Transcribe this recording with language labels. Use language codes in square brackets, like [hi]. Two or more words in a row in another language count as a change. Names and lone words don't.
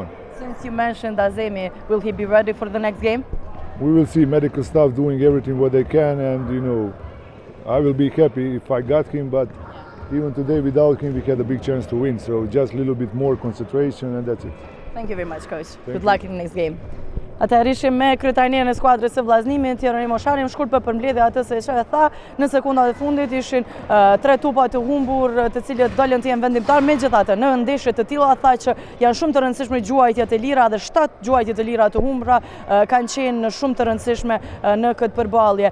[en] Since you mentioned Azemi, will he be ready for the next game? We will see medical staff doing everything what they can, and I will be happy if I got him, but even today without him we had a big chance to win, so just a little bit more concentration and that's it. Thank you very much, coach. Good luck in the next game. [sq] Atëherë ishim me kryetrajnerin e skuadrës së vllaznimit, Jeronimo Sharin, shkurt për përmbledhje atë se çfarë tha, në sekondat e fundit ishin 3 tupa të humbur, të cilët dolën të jenë vendimtar. Megjithatë, në ndeshje të tilla tha që janë shumë të rëndësishme gjuajtjet e lira, dhe 7 gjuajtje të lira të humbura kanë qenë shumë të rëndësishme në këtë përballje.